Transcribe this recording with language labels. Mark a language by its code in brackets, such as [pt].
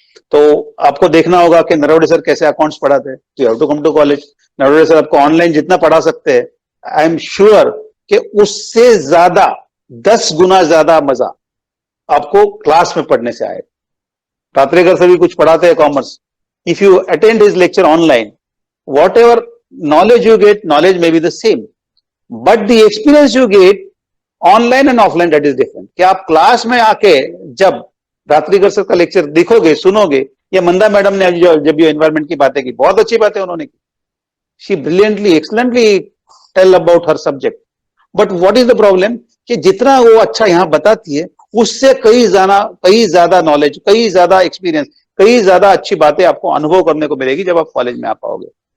[hi] तो आपको देखना होगा कि नरवड़े सर कैसे अकाउंट्स पढ़ाते हैं. [en] You have to come to college. [hi] Naravane sir आपको ऑनलाइन जितना पढ़ा सकते हैं, [en] I am sure [hi] कि उससे ज्यादा 10 गुना ज्यादा मजा आपको क्लास में पढ़ने से आएगा. रात्रेकर सर भी कुछ पढ़ाते हैं commerce. [en] If you attend his lecture online, whatever knowledge you get, knowledge may be the same, but the experience you get online and offline, that is different. [hi] कि आप क्लास में आके जब रात्रिकर सर का लेक्चर देखोगे, सुनोगे, या मंदा madam ने जब ये एनवायरमेंट की बातें की, बहुत अच्छी बातें उन्होंने की. [en] She brilliantly, excellently tell about her subject. But what is the problem [hi] कि जितना वो अच्छा यहाँ बताती है, उससे कई ज्यादा नॉलेज, कई ज्यादा एक्सपीरियंस, कई ज्यादा अच्छी बातें आपको अनुभव करने को मिलेगी जब आप कॉलेज में आ पाओगे.